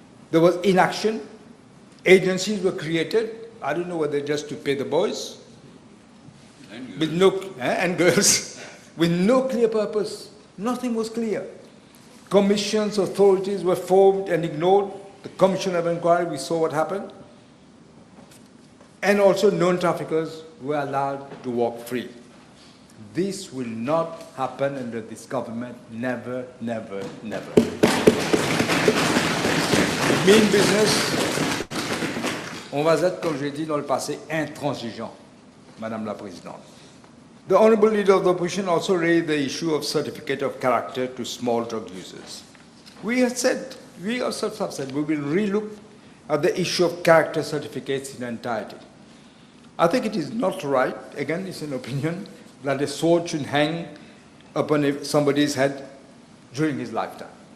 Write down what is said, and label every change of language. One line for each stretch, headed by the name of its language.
English: There was inaction, agencies were created, I don't know whether just to pay the boys, with no, and girls, with no clear purpose. Nothing was clear. Commissions, authorities were formed and ignored. The Commission of Inquiry, we saw what happened. And also known traffickers were allowed to walk free. This will not happen under this government. Never, never, never. Mean business,
French: on va être, comme j'ai dit dans le passé, intransigeant, Madame la Présidente.
English: The Honourable Leader of the Opposition also raised the issue of certificate of character to small drug users. We had said we ourselves have said we will relook at the issue of character certificates in entirety. I think it is not right, again it's an opinion, that a sword should hang upon somebody's head during his lifetime.